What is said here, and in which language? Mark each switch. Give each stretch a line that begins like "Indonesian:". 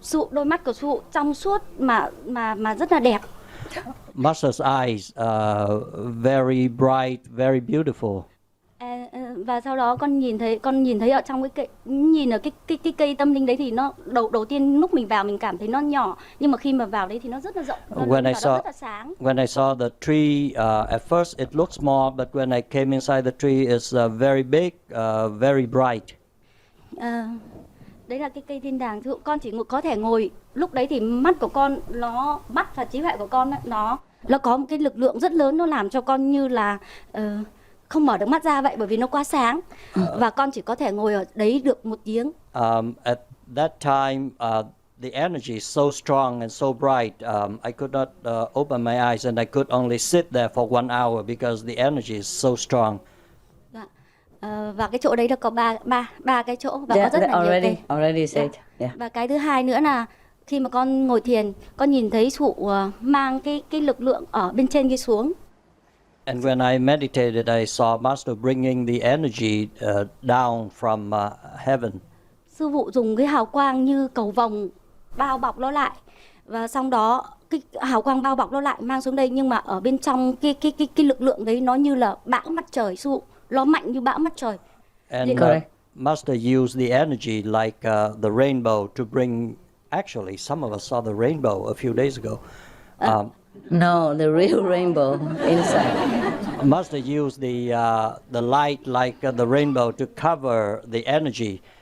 Vietnamese: Đôi mắt của sư phụ trong suốt mà rất là đẹp.
English: Master's eyes very bright, very beautiful.
Vietnamese: Và sau đó con nhìn thấy ở trong cái cây, nhìn ở cái cây tâm linh đấy thì nó đầu tiên lúc mình vào mình cảm thấy nó nhỏ, nhưng mà khi mà vào đấy thì nó rất là rộng, nó rất là sáng.
English: When I saw the tree, at first it looked small, but when I came inside the tree, it's very big, very bright.
Vietnamese: Đấy là cái cây thiên đàng. Con chỉ có thể ngồi, lúc đấy thì mắt và trí huệ của con nó có một cái lực lượng rất lớn, nó làm cho con như là không mở được mắt ra vậy, bởi vì nó quá sáng. Và con chỉ có thể ngồi ở đấy được 1 tiếng.
English: At that time, the energy is so strong and so bright. I could not open my eyes, and I could only sit there for 1 hour because the energy is so strong.
Vietnamese: Và cái chỗ đấy là có ba cái chỗ và có rất là nhiều cây.
English: Already said. Yeah.
Vietnamese: Và cái thứ hai nữa là khi mà con ngồi thiền, con nhìn thấy cụ mang cái lực lượng ở bên trên kia xuống.
English: And when I meditated, I saw Master bringing the energy down from heaven.
Vietnamese: Sư phụ dùng cái hào quang như cầu vồng bao bọc nó lại, và xong đó cái hào quang bao bọc nó lại mang xuống đây, nhưng mà ở bên trong cái lực lượng đấy nó như là bão mặt trời, sư phụ nó mạnh như bão mặt trời.
English: And Master used the energy like the rainbow to bring. Actually, some of us saw the rainbow a few days ago. No, the real rainbow inside. Master used the light like the rainbow to cover the energy,